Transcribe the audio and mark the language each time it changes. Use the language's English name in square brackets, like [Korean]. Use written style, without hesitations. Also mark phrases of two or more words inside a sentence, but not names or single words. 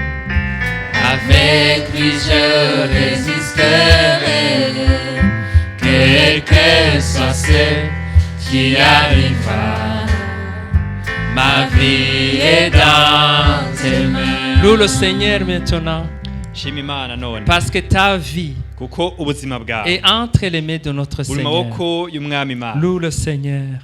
[French] Avec lui, je résisterai. Quel que soit ce qui arrivera. Ma vie est dans tes mains. Loue le Seigneur maintenant. [Kinyarwanda] Shima Imana none. [French] Parce que ta vie [Kinyarwanda] Kuko ubuzima bwawe [French] est entre les mains de notre [Kinyarwanda] buri [French] Seigneur. [Kinyarwanda] maboko y'umwami Imana. [French] Loue le Seigneur.